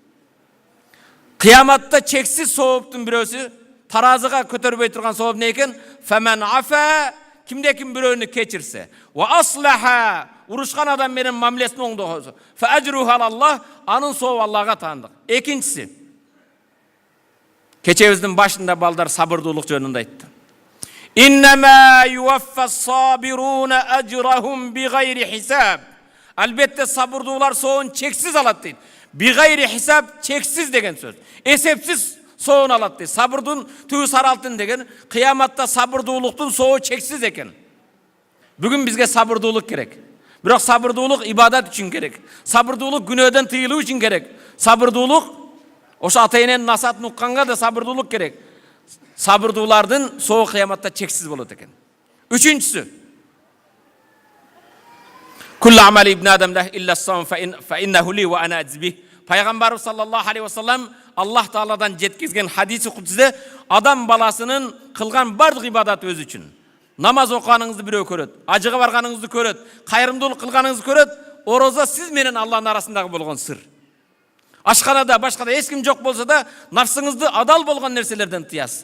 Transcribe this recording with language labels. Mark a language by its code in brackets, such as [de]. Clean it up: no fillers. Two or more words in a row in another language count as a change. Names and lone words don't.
[ky] Кыяматта чексиз сооптун бирөөсү, таразыга көтөрбөй турган сооп не экен? [ar] فمن عفا, [ky] кимде ким бирөөнү keçirсе, [ar] وأصلح, [ky] урушкан адам менен мамилесин оңдосо, [ar] فأجره على الله, [ky] анын сообу Аллага таандык. Экинчиси, кечебиздин башында балдар сабырдуулук жөнүндө айтты. [ar] إنما يوفى الصابرون أجرهم بغير حساب. [ky] Албетте сабырдуулар соон чексиз алат дейт. [ar] بغير حساب, [ky] чексиз деген сөз. Эсепсиз соон алат дейт. Сабырдын түбү сары алтын деген, кыяматта сабырдуулуктун сообу чексиз экен. Бүгүн бизге сабырдуулук керек. Бирок сабырдуулук ибадат үчүн керек. Сабырдуулук күнөөдөн тыйылуу үчүн керек. Сабырдуулук ошо ата-эненин насаатын укканга да сабырдуулук керек. Сабырдуулардын сообу кыяматта чексиз болот экен. Үчүнчүсү, [ar] كل عمل ابن آدم له إلا الصوم فإنه لي وأنا أجزي. [ky] Пайгамбарыбыз [ar] صلى الله عليه وسلم [ky] Allah Taala'dan жеткизген хадиси кудсиде адам баласынын кылган бардык ибадат өзү үчүн. Намаз окуганыңызды бирөө көрөт, ажыга барганыңызды көрөт, кайрымдуулук кылганыңызды көрөт, орозо сиз менен Алланын арасындагы болгон сыр. Ашканада, башкада эч ким жок болсо да, нафсыңызды адал болгон нерселерден тыясыз.